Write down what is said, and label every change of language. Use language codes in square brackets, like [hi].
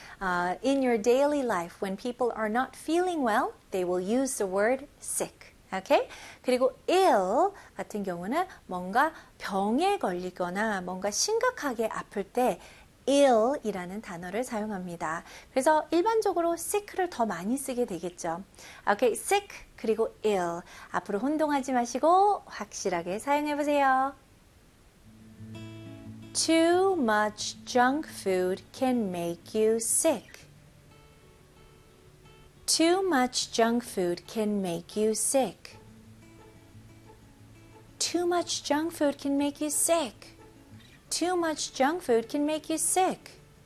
[en] In your daily life, when people are not feeling well, they will use the word sick. Okay? [ko] 그리고 ill 같은 경우는 뭔가 병에 걸리거나 뭔가 심각하게 아플 때, ill이라는 단어를 사용합니다. 그래서 일반적으로 sick를 더 많이 쓰게 되겠죠. [en] Okay, sick 그리고 ill. [ko] 앞으로 혼동하지 마시고 확실하게 사용해 보세요. [en] Too much junk food can make you sick. Too much junk food can make you sick. Too much junk food can make you sick. Too much junk food can make you sick.